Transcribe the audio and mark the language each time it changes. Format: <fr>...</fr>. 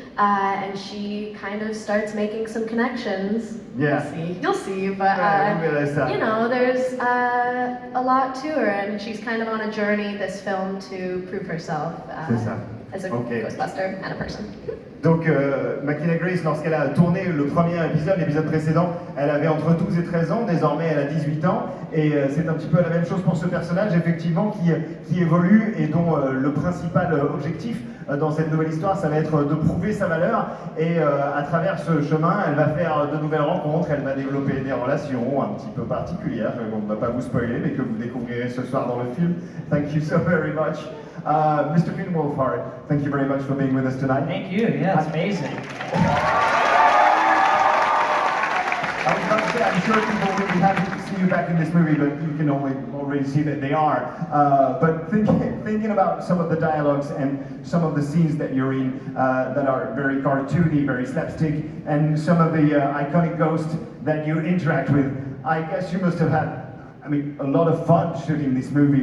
<en>And she kind of starts making some connections. Yeah. You'll see, but you know, there's a lot to her, and she's kind of on a journey this film to prove herself as a Ghostbuster and a person.</en> <fr>Donc, Mckenna Grace, lorsqu'elle a tourné le premier épisode, l'épisode précédent, elle avait entre 12 et 13 ans, désormais elle a 18 ans, et c'est un petit peu la même chose pour ce personnage, effectivement, qui évolue, et dont le principal objectif dans cette nouvelle histoire, ça va être de prouver sa valeur, et à travers ce chemin, elle va faire de nouvelles rencontres, elle va développer des relations un petit peu particulières, on ne va pas vous spoiler, mais que vous découvrirez ce soir dans le film.</fr> <en>Thank you so very much. Mr. Finn Wolfhard, thank you very much for being with us tonight. Thank you. Yeah, it's amazing. I was about to say, I'm sure people will be happy to see you back in this movie, but you can already see that they are. But thinking about some of the dialogues and some of the scenes that you're in that are very cartoony, very slapstick, and some of the iconic ghosts that you interact with, I guess you must have had, a lot of fun shooting this movie.</en>